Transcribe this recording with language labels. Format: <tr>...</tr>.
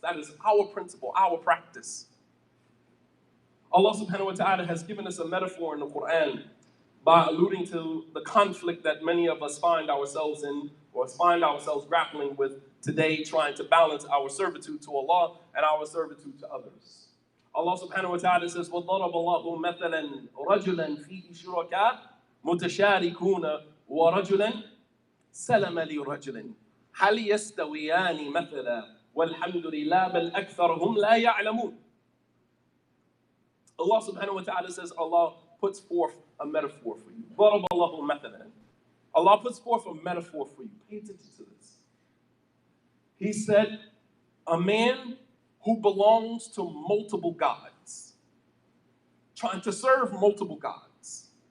<en>That is our principle, our practice. Allah subhanahu wa ta'ala has given us a metaphor in the Quran by alluding to the conflict that many of us find ourselves in, or find ourselves grappling with today, trying to balance our servitude to Allah and our servitude to others. Allah subhanahu wa ta'ala says,</en> <ar>وَضَرَبَ اللَّهُ مَثَلًا رَجُلًا فِيهِ شُرَكَاء مُتَشَارِكُونَ وَرَجُلًا سَلَمَ لِرَجُلٍ هَلْ يَسْتَوِيَانِ مَثَلًا وَالْحَمْدُ لِلَّهِ بَلْ أَكْثَرُهُمْ لَا يَعْلَمُونَ.</ar> <en>Allah subhanahu wa ta'ala says, Allah puts forth a metaphor for you.</en> <ar>ضَرَبَ اللَّهُ مَثَلًا.</ar> <en>Allah puts forth a metaphor for you. Pay attention to this. He said, a man who belongs to multiple gods, trying to serve multiple gods.</en>